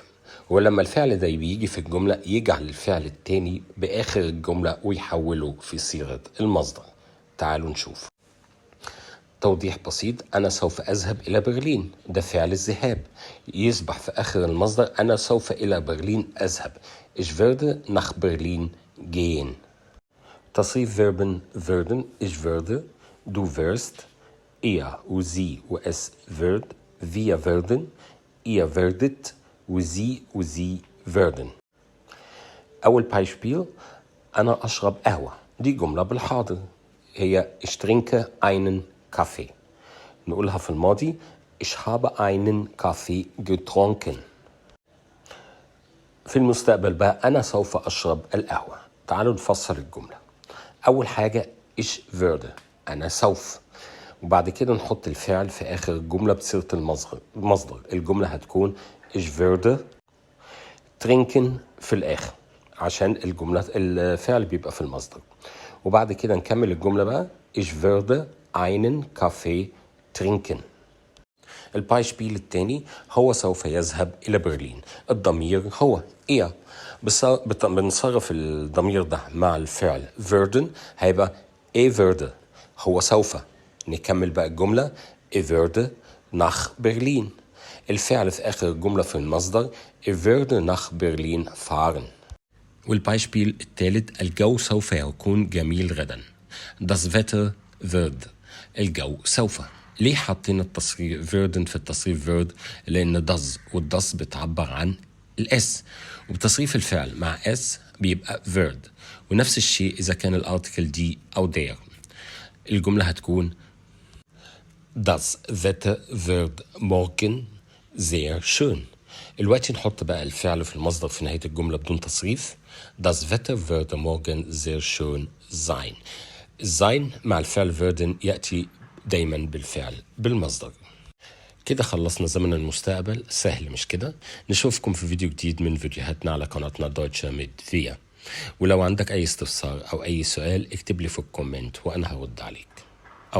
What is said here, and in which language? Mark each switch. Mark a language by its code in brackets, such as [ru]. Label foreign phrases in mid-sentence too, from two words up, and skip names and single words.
[ar] ولما الفعل ده بيجي في الجملة يجعل الفعل التاني بآخر الجملة ويحوله في صيغة المصدر. تعالوا نشوف. توضيح بسيط: أنا سوف أذهب إلى برلين، ده فعل الذهاب يصبح في آخر المصدر أنا سوف إلى برلين أذهب. [de] Ich werde nach Berlin gehen. تصريف Verben werden: ich würde, du wirst, er و sie و es wird, wir werden, ihr werdet و sie و sie werden. [ar] أول Beispiel: أنا أشرب قهوة، دي جملة بالحاضر هي [de] ich trinke einen Kaffee. [ar] نقولها في الماضي: [de] Ich habe einen Kaffee getrunken. [ar] في المستقبل بقى أنا سوف أشرب القهوة. تعالوا نفسر الجملة. أول حاجة [de] ich würde، [ar] أنا سوف، وبعد كده نحط الفعل في آخر الجملة بصيغة المصدر. الجملة هتكون [de] ich würde trinken [ar] في الآخر عشان الفعل بيبقى في المصدر. وبعد كده نكمل الجملة بقى [de] ich würde einen Kaffee trinken. [ar] البايشبيل التاني: هو سوف يذهب إلى برلين. الضمير هو إيه، بنصرف الضمير ده مع الفعل werden هيبقى إيه würde، هو سوف. نكمل بقى الجملة إيه [de] würde nach Berlin. [ar] الفعل في آخر الجملة في المصدر إيه [de] würde nach Berlin fahren. [ar] والبايشبيل الثالث: الجو سوف يكون جميل غدا. [de] Das Wetter wird، [ar] الجو سوف. ليه حاطين التصريف werden في التصريف wird؟ لأن does والdoes بتعبر عن الاس، وبتصريف الفعل مع اس بيبقى wird. ونفس الشيء إذا كان الارتكل دي أو der. الجملة هتكون [de] Das Wetter wird morgen sehr schön. [ar] الوقت نحط بقى الفعل في المصدر في نهاية الجملة بدون تصريف. [de] Das Wetter wird morgen sehr schön sein. [ar] sein مع الفعل werden يأتي دايما بالفعل بالمصدر. كده خلصنا زمن المستقبل. سهل مش كده؟ نشوفكم في فيديو جديد من فيديوهاتنا على قناتنا دويتشه ميت فيا. ولو عندك أي استفسار أو أي سؤال اكتب لي في الكومنت وأنا هرد عليك.